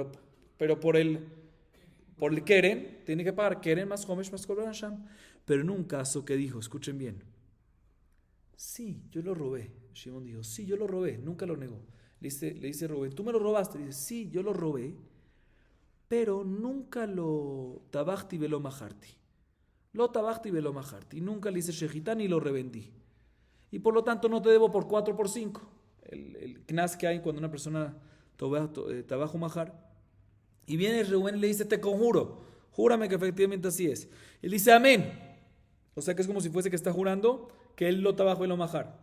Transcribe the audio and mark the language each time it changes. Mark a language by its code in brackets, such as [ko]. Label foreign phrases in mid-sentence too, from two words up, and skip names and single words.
[es] Pero por el keren, tiene que pagar keren más homesh más [he] קרבן אשם. [es] Pero en un caso que dijo, escuchen bien, sí, yo lo robé. Shimon dijo, sí, yo lo robé, nunca lo negó. Le dice Rubén, ¿tú me lo robaste? Dice, sí, yo lo robé, pero nunca [he] לא טבחתי ולא מכרתי. לא טבחתי ולא מכרתי. [es] Nunca le hice shejitá ni lo revendí. Y por lo tanto no te debo por 4 por 5. El knas que hay cuando una persona [he] טבח ומכר. [es] Y viene Rubén y le dice, te conjuro, júrame que efectivamente así es. Él dice, amén. O sea que es como si fuese que está jurando que él lo tabajo y lo majar.